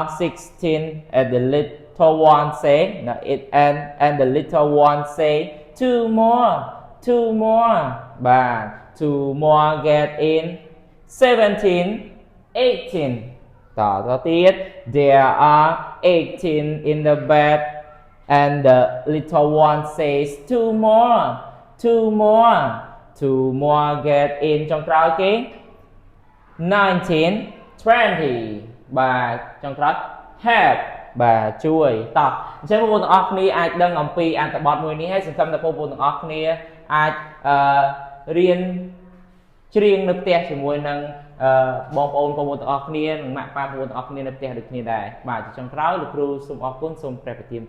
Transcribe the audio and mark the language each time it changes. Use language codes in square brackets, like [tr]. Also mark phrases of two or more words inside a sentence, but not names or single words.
[en] 16 and the little one say now it and the little one say two more បាទ two more get in 17 18 តទៀត there are 18 in the bed and the little one says two more get in [km] ចុងក្រោយគេ 19 20 បាទចុងក្រោយ help បាទជួយតោះអញ្ចឹងបងប្អូនទាំងអស់គ្នាអាចដឹងអំពីអត្ថបទមួយនេះហើយសង្ឃឹមថាបងប្អូនទាំងអស់គ្នាអាចរៀនច្រៀងនៅផ្ទះជាមួយនឹងបងប្អូនទាំងអស់គ្នានិងម៉ាក់ប៉ាបងប្អូនទាំងអស់គ្នានៅផ្ទះដូចគ្នាដែរបាទចុងក្រោយលោកគ្រូសូមអរគុណសូមព្រះប្រទាន